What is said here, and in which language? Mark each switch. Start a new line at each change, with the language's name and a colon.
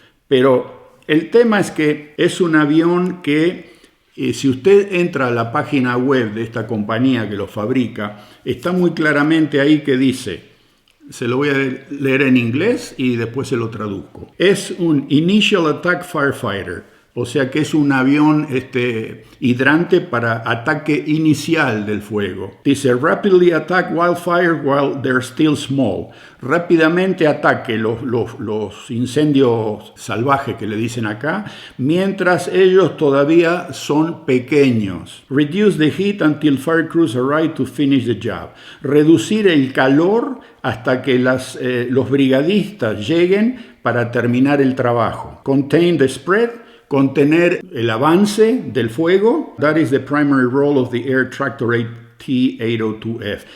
Spanish: Pero el tema es que es un avión que, si usted entra a la página web de esta compañía que lo fabrica, está muy claramente ahí que dice, se lo voy a leer en inglés y después se lo traduzco. Es un Initial Attack Firefighter, o sea que es un avión hidrante para ataque inicial del fuego.
English: Dice, rapidly attack wildfires while they're still small.
Spanish: Rápidamente ataque los incendios salvajes que le dicen acá, mientras ellos todavía son pequeños.
English: Reduce the heat until fire crews arrive to finish the job.
Spanish: Reducir el calor hasta que los brigadistas lleguen para terminar el trabajo.
English: Contain the spread.
Spanish: contener el avance del fuego.
English: That is the primary role of the Air Tractor AT802F.